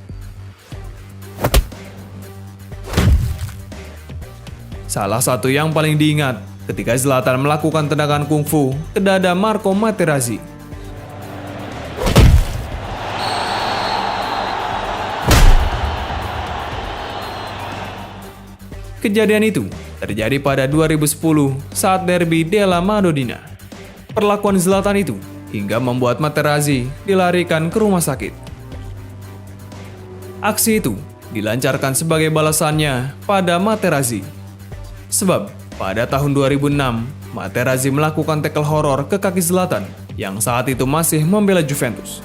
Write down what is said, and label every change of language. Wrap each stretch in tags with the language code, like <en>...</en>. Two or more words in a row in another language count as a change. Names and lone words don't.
<id>Salah satu yang paling diingat ketika Zlatan melakukan tendangan kungfu ke dada Marco Materazzi. Kejadian itu terjadi pada 2010 saat derby della Madonnina. Perlakuan Zlatan itu hingga membuat Materazzi dilarikan ke rumah sakit. Aksi itu dilancarkan sebagai balasannya pada Materazzi. Sebab pada tahun 2006, Materazzi melakukan tackle horor ke kaki Zlatan yang saat itu masih membela Juventus.</id>